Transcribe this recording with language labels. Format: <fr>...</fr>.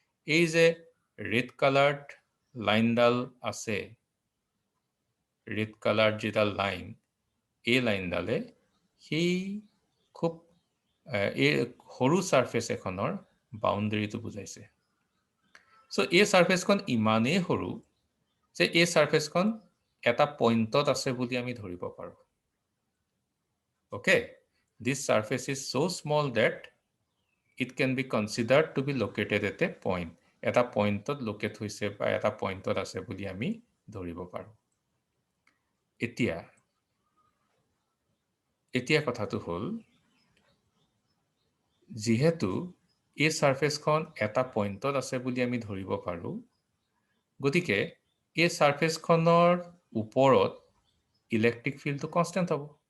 <as>এই যে red coloured লাইনডাল আছে, ৰেড কালাৰ্ড যেডাল লাইন, এই লাইনডালে সেই খুব এই সৰু ছাৰ্ফেচ এখনৰ বাউণ্ডেৰীটো বুজাইছে। চ' এই ছাৰ্ফেচখন ইমানেই সৰু যে এই ছাৰ্ফেচখন এটা পইণ্টত আছে বুলি আমি ধৰিব পাৰোঁ।</as> <en>Okay, this surface is so small that it can be considered to be located at a point.</en> <as>এটা পইণ্টত লোকেট হৈছে বা এটা পইণ্টত আছে বুলি আমি ধৰিব পাৰোঁ। এতিয়া কথাটো হ'ল, যিহেতু এই ছাৰ্ফেচখন এটা পইণ্টত আছে বুলি আমি ধৰিব পাৰোঁ, গতিকে এই ছাৰ্ফেচখনৰ ওপৰত ইলেক্ট্ৰিক ফিল্ডটো কনষ্টেণ্ট হ'ব।</as>